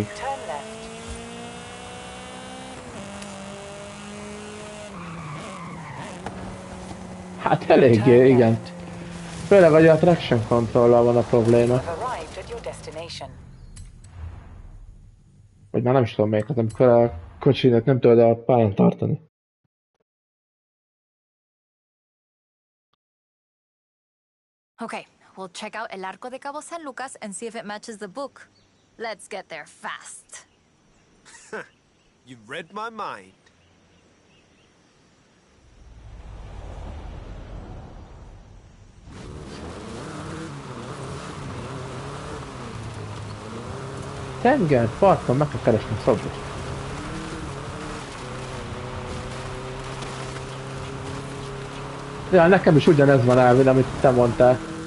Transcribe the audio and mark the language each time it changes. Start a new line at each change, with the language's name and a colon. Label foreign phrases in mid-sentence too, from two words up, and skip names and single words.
English: Turn left.
Hungarian: Hát eléggé, igen. Főleg, hogy a
English: traction controllal
Hungarian: van a probléma.
English: You've arrived at your destination.
Hungarian: Vagy már nem is tudom melyik, amikor a kocsinak nem tudod a pályán tartani.
English: Okay, we'll check out El Arco de Cabo San Lucas and see if it matches the book. Let's get there fast. You've read my mind.
Hungarian: Tenger, parton meg kell keresni a szobot. Ja, nekem is ugyanez van Elvin, amit te mondtál.